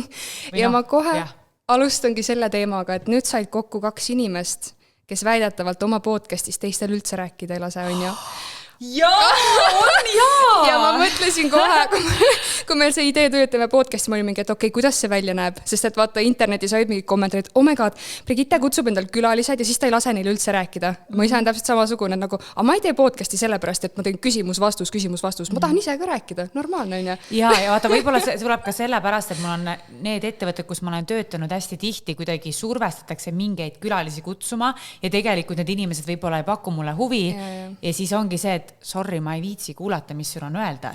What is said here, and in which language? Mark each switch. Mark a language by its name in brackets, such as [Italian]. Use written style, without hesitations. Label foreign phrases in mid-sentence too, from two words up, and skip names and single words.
[Estonian] Ja ma kohe alustangi selle teemaga, et nüüd said kokku 2 inimest, kes väidetavalt oma podcastis teistel üldse rääkida ei lase, on ju. Jaa, on jaa! Ja ma mõtlesin kohe, kui meil see idee töötame podcasti, ma olin mingi, et okei, kuidas see välja näeb? Sest et vaata, internetis olid mingid kommentaarid, [English] oh my god, [Estonian] Brigitte kutsub endal külalised ja siis ta ei lase neile üldse rääkida. Ma ise on täpselt samasugune, nagu, aga ma ei tee podcasti sellepärast, et ma teen küsimus-vastus. Ma tahan ise ka rääkida, normaalne on ju. Ja vaata, võib-olla see tuleb ka sellepärast, et mul on need ettevõtted, kus ma olen töötanud hästi tihti, kuidagi survestatakse mingeid külalisi kutsuma ja tegelikult need inimesed võib-olla ei paku mulle huvi ja siis ongi see, et sorry, ma ei viitsi kuulata, mis sul on öelda.